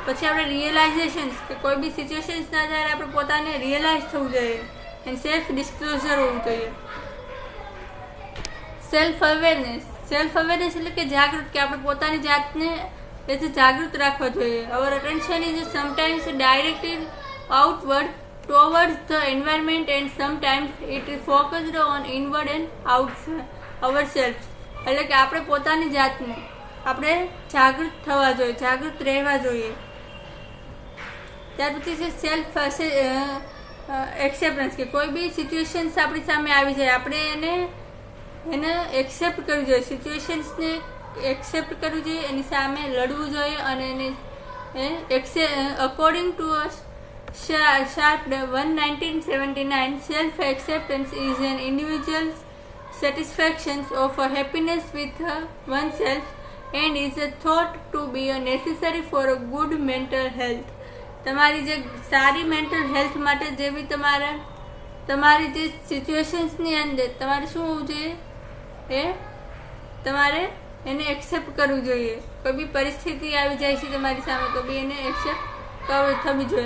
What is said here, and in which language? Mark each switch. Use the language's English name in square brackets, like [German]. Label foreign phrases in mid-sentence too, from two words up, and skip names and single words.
[Gujarati] પછી આપણે રિયલાઇઝેશન્સ કે કોઈ બી સિચ્યુએશન્સના આધારે આપણે પોતાને રિયલાઇઝ થવું જોઈએ એન્ડ [English] self disclosure [Gujarati] હોવું જોઈએ. [English] self awareness [Gujarati] એટલે કે જાગૃત, કે આપણે પોતાની જાતને જાગૃત રાખવા જોઈએ. [English] our attention is sometimes directed outward towards the environment and sometimes it is focused on inward and ourselves. [Gujarati] એટલે કે આપણે પોતાની જાતને આપણે જાગૃત થવા જોઈએ, જાગૃત રહેવા જોઈએ. ત્યાર પછી છે [English] self acceptance, [Gujarati] કે કોઈ બી સિચ્યુએશન્સ આપણી સામે આવી જાય આપણે એને એક્સેપ્ટ કરવું જોઈએ, સિચ્યુએશન્સને એક્સેપ્ટ કરવું જોઈએ, એની સામે લડવું જોઈએ અને એને [English] according to Sharp 1979, self-acceptance is an individual's satisfaction of a happiness with oneself and is thought to be necessary for a good mental health. [Gujarati] તમારી જે સારી [English] mental health [Gujarati] માટે જે બી તમારી જે સિચ્યુએશન્સની અંદર તમારે શું હોવું જોઈએ એ તમારે એને એક્સેપ્ટ કરવું જોઈએ. કોઈ બી પરિસ્થિતિ આવી જાય છે તમારી સામે તો બી એને એક્સેપ્ટ થવી જોઈએ.